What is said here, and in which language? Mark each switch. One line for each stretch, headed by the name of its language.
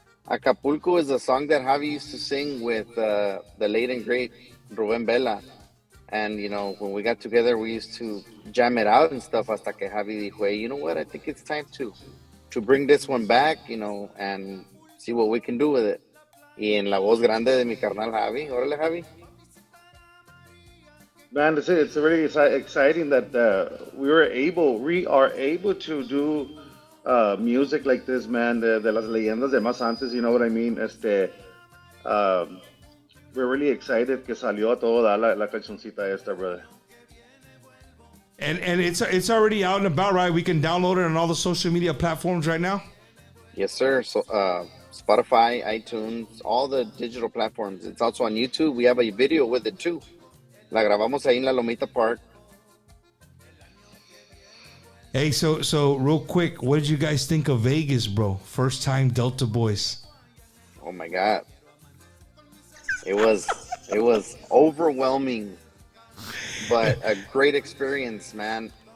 English: Acapulco is a song that Javi used to sing with the late and great Rubén Vela. And, you know, when we got together, we used to jam it out and stuff
Spanish: hasta que Javi dijo,
English: hey, you know what? I think it's time to bring this one back, you know, and see what we can do with it.
Spanish: Y en la voz grande de mi carnal Javi. Órale, Javi.
English: Man, it's really exciting that we are able to do music like this, man.
Spanish: De las leyendas de más antes,
English: you know what I mean? We're really excited
Spanish: que salió a todo dar la cancioncita esta, brother.
English: And it's already out and about, right? We can download it on all the social media platforms right now? Yes, sir. So Spotify, iTunes, all the digital platforms. It's also on YouTube. We have a video with it too.
Spanish: La grabamos ahí en la Lomita Park.
English: Hey, so real quick, what did you guys think of Vegas, bro? First time Delta Boys. Oh my God. It was overwhelming, but a great experience, man.